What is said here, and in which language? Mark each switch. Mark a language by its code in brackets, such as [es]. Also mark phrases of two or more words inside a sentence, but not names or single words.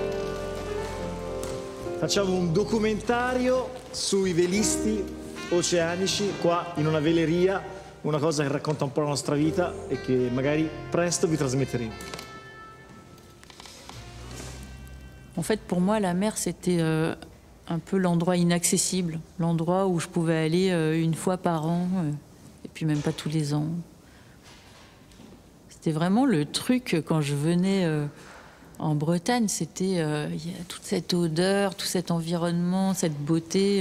[it] Facciamo un documentario sui velisti oceanici qua in una veleria, una cosa che racconta un po' la nostra vita e che magari presto vi trasmetteremo. [fr] En fait, pour moi, la mer, c'était un peu l'endroit inaccessible, l'endroit où je pouvais aller une fois par an, et puis même pas tous les ans. C'était vraiment le truc, quand je venais en Bretagne, c'était toute cette odeur, tout cet environnement, cette beauté.